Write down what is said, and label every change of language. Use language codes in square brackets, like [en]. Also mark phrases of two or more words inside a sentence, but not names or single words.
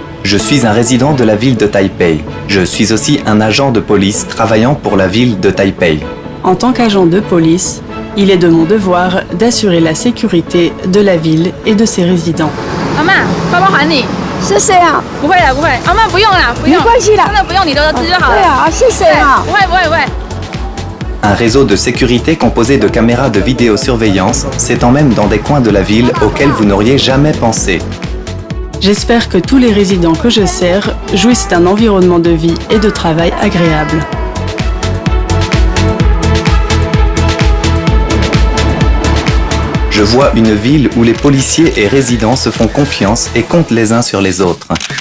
[fr] Je suis un résident de la ville de Taipei. Je suis aussi un agent de police travaillant pour la ville de Taipei. En tant qu'agent de police, il est de mon devoir d'assurer la sécurité de la ville et de ses résidents. [zh] 阿嬷，包包还你。谢谢啊，不会啦，不会，阿嬷不用啦，不用，没关系啦真的不用，你留着吃就好了。对啊，谢谢啊。不会不会不会。 [fr] Un réseau de sécurité composé de caméras de vidéosurveillance s'étend même dans des coins de la ville auxquels vous n'auriez jamais pensé. J'espère que tous les résidents que je sers jouissent d'un environnement de vie et de travail agréable. Je vois une ville où les policiers et résidents se font confiance et comptent les uns sur les autres.